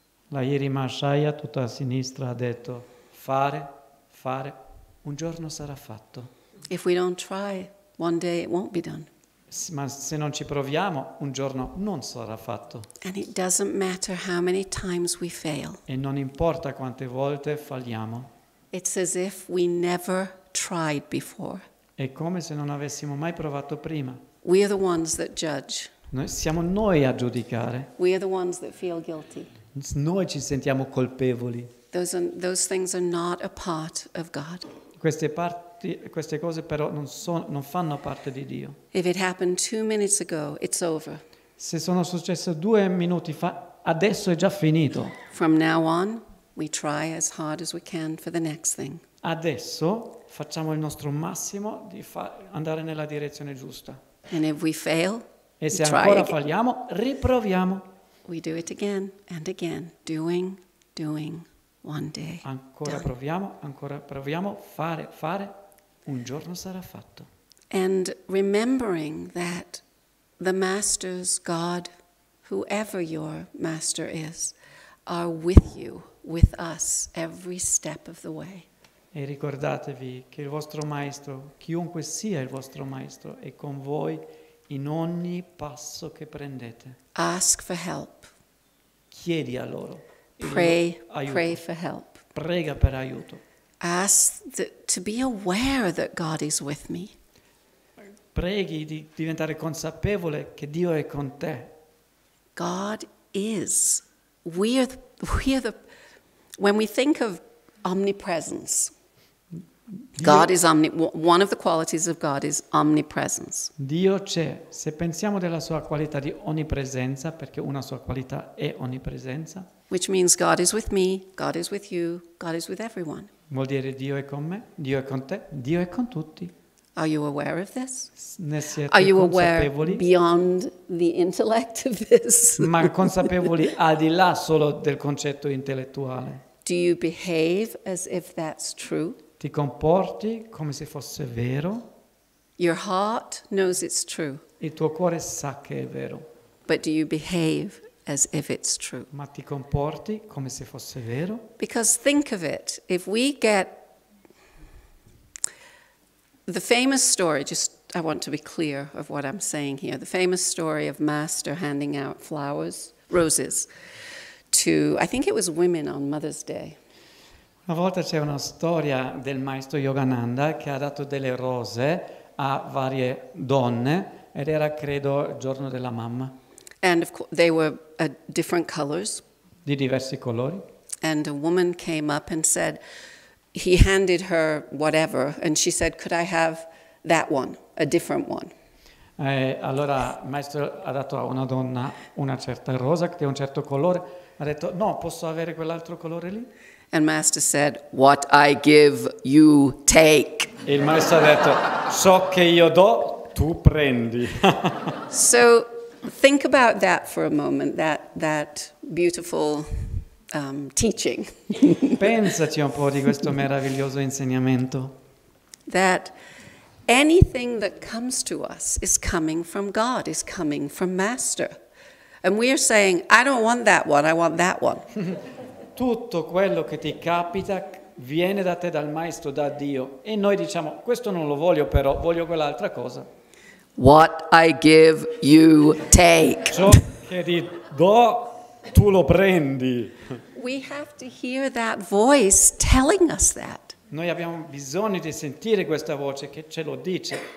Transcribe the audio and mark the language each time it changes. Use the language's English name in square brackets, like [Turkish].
[Italian] Lahiri Mahashaya, tutta a sinistra, ha detto fare, un giorno sarà fatto. [English] If we don't try, one day it won't be done. [Italian] Ma se non ci proviamo, un giorno non sarà fatto. [English] And it doesn't matter how many times we fail. [Italian] E non importa quante volte falliamo. [English] It's as if we never tried before. [Italian] È come se non avessimo mai provato prima. [English] We are the ones that judge. [Italian] Siamo noi a giudicare. [English] We are the ones that feel guilty. [Italian] Noi ci sentiamo colpevoli. [English] Those things are not a part of God. [Italian] Queste cose però non fanno parte di Dio. [English] If it happened 2 minutes ago, it's over. [Italian] Se sono successe 2 minuti fa, adesso è già finito. [English] From now on, we try as hard as we can for the next thing. [Italian] Adesso facciamo il nostro massimo di andare nella direzione giusta. [English] And if we fail, [Italian] E se [English] we try [Italian] ancora [English] again. [Italian] falliamo, riproviamo. [English] We do it again and again, doing, one day. [Italian] Ancora [English] done. [Italian] proviamo, fare, un giorno sarà fatto. [English] And remembering that the masters, God, whoever your master is, are with you, with us, every step of the way. [Italian] E ricordatevi che il vostro maestro, chiunque sia il vostro maestro, è con voi in ogni passo che prendete. [English] Ask for help. [Italian] Chiedi a loro. [English] Pray [Italian] Aiuto. [English] for help. [Italian] Prega per aiuto. [English] Ask to be aware that God is with me. [Italian] Preghi di diventare consapevole che Dio è con te. [English] God is. We are the when we think of omnipresence, God is one of the qualities of God is omnipresence. [Italian] Dio c'è. Se pensiamo della sua qualità di onnipresenza, perché una sua qualità è onnipresenza, [English] Which means God is with me, God is with you, God is with everyone. [Italian] vuol dire Dio è con me, Dio è con te, Dio è con tutti. [English] Are you aware of this? [Italian] Ne siete [English] Are you aware [Italian] consapevoli? [English] beyond the intellect of this? [Italian] Ma consapevoli al di là solo del concetto intellettuale. [English] Do you behave as if that's true? [Italian] Ti comporti come se fosse vero, [English] Your heart knows it's true, [Italian] il tuo cuore sa che è vero, [English] but do you behave as if it's true? [Italian] ma ti comporti come se fosse vero? [English] Because think of it, if we get the famous story, I want to be clear of what I'm saying here, the famous story of Master handing out roses, to, I think it was women on Mother's Day. [Italian] Una volta c'è una storia del maestro Yogananda che ha dato delle rose a varie donne ed era, credo, il giorno della mamma, [English] And of course, they were different colors. [Italian] di diversi colori. [English] And a woman came up and said, he handed her whatever, and she said, could I have that one, a different one? [Italian] Allora il maestro ha dato a una donna una certa rosa che è un certo colore, ha detto no, posso avere quell'altro colore lì? [English] And Master said, what I give, you take. [Italian] E il maestro ha detto ciò che io do, tu prendi. [English] So think about that for a moment, that beautiful teaching. [Italian] Pensaci un po' di questo meraviglioso insegnamento. [English] That anything that comes to us is coming from God, is coming from Master. And we are saying, I don't want that one, I want that one. [Italian] Tutto quello che ti capita viene da te, dal maestro, da Dio. E noi diciamo, questo non lo voglio però, voglio quell'altra cosa. [English] What I give, you take. [Italian] Ciò che ti do, tu lo prendi. [English] We have to hear that voice telling us that. [Italian] Noi abbiamo bisogno di sentire questa voce che ce lo dice,